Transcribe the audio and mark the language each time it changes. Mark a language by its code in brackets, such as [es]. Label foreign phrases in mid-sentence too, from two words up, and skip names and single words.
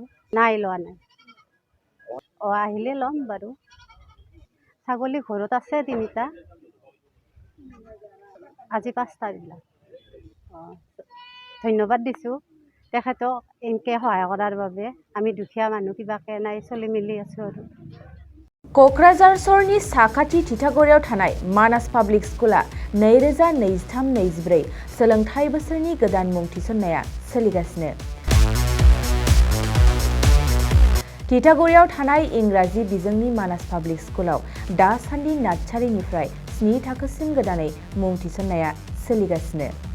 [as] নাই লোৱা নাই, আহিলে ল'ম বাৰু। ছাগলী ঘৰত আছে 3টা, আজি 5টা দিলাম। ধন্যবাদ দিছোঁ তেখেতক এনেকৈ সহায় কৰাৰ বাবে। আমি দুখীয়া মানুহ কিবাকৈ নাই চলি মেলি আছোঁ আৰু। [brx] क'क्राझार सहरनि साखाथि थिथागुरियाव थानाय मानास पाब्लिक स्कुला 2023-24 सोलोंथाइ बोसोरनि गोदान मुं थिसननाया सोलिगासिनो। थिथागुरियाव थानाय इंराजि बिजोंनि मानास पाब्लिक स्कुलाव दासान्दि नार्सारिनिफ्राय 7 थाखोसिम गोदानै मुं थिसननाया सोलिगासिनो।